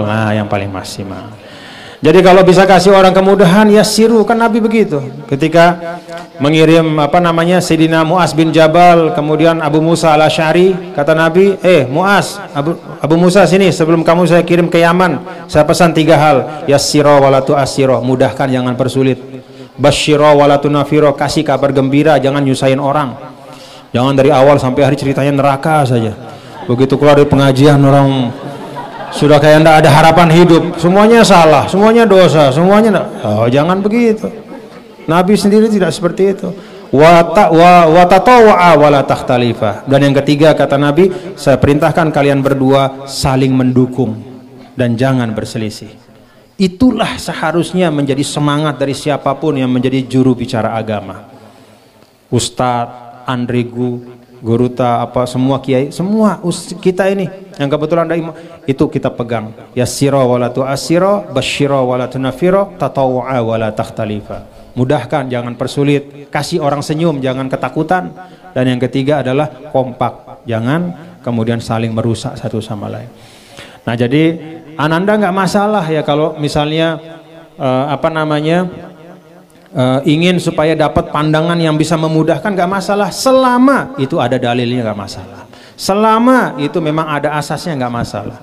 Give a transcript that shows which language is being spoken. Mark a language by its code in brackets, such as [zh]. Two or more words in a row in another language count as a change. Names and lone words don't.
[id] Nah, yang paling maksimal. Jadi kalau bisa kasih orang kemudahan, ya siru, kan Nabi begitu. Ketika mengirim apa namanya Sayyidina Mu'az bin Jabal, kemudian Abu Musa al-Asy'ari, kata Nabi, Mu'az, Abu Musa sini, sebelum kamu saya kirim ke Yaman, saya pesan 3 hal. [ar] يسرا ولا تعسرا, [id] mudahkan jangan persulit. [ar] بشرا ولا تنفرا, [id] kasih kabar gembira, jangan nyusahin orang. Jangan dari awal sampai akhir ceritanya neraka saja. Begitu keluar dari pengajian orang sudah kayak tidak ada harapan hidup, semuanya salah, semuanya dosa, semuanya jangan begitu. Nabi sendiri tidak seperti itu. [ar] وتطاوعا ولا تختلفا. [id] Dan yang ketiga kata Nabi, saya perintahkan kalian berdua saling mendukung dan jangan berselisih. Itulah seharusnya menjadi semangat dari siapapun yang menjadi juru bicara agama. Ustadz, Andrigu, Guruta, apa semua kiai, semua kita ini yang kebetulan ada imam, itu kita pegang. [ar] يسرا ولا تعسرا، بشرا ولا تنفرا، تطاوعا ولا تختلفا. [id] Mudahkan, jangan persulit, kasih orang senyum, jangan ketakutan. Dan yang ketiga adalah kompak, jangan kemudian saling merusak satu sama lain. Nah, jadi Ananda nggak masalah ya kalau misalnya apa namanya ingin supaya dapat pandangan yang bisa memudahkan, nggak masalah, selama itu ada dalilnya, nggak masalah, selama itu memang ada asasnya, nggak masalah.